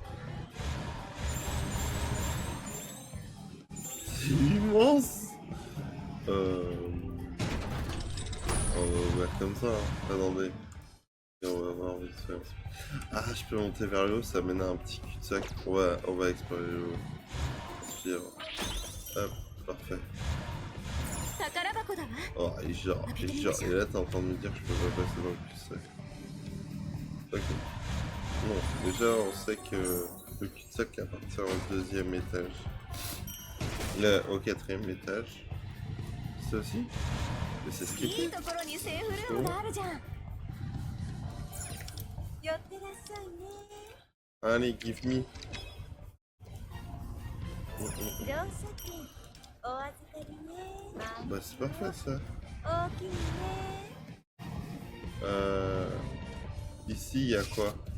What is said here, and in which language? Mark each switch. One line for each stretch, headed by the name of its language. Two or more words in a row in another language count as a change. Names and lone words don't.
French: C'est immense. On va ouvrir comme ça. Hein. Attendez. Et on va voir vite fait. Ah, je peux monter vers le haut, ça mène à un petit cul-de-sac. On va explorer le haut. Suivre. Hop, parfait.
Japanese: 宝箱だわ
French: Oh, et genre, et là t'es en train de me dire que je peux pas passer dans le cul-de-sac. Ok. Non, déjà on sait que le cul-de-sac appartient au deuxième étage. Au quatrième étage. Ça aussi? Mais c'est ce qui
Japanese: いい
French: était.
Japanese: ところにセーフルームがあるじゃん寄ってらっしゃいね
French: Allez,
English: give me.
French: Bah c'est parfait ça. Ici il y a quoi?